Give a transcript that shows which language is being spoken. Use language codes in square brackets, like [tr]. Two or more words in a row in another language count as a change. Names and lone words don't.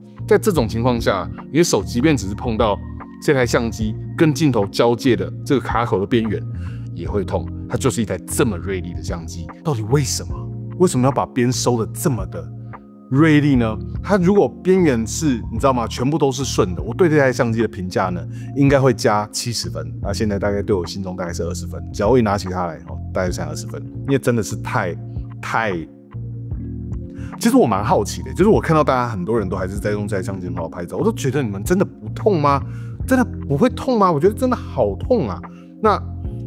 [zh] 在這種情況下，你的手即便只是碰到這台相機跟鏡頭交界的這個卡口的邊緣也會痛，它就是一台這麼銳利的相機。到底為什麼？為什麼要把邊收的這麼的銳利呢？它如果邊緣是你知道嗎？全部都是順的，我對這台相機的評價呢，應該會加70 分。那現在大概對我心中大概是20分，只要我一拿起它來，大概是20分，因为真的是太。其實我蠻好奇的，就是我看到大家很多人都還是在用這台相機很好拍照，我都覺得你們真的不痛嗎？真的不會痛嗎？我覺得真的好痛啊！那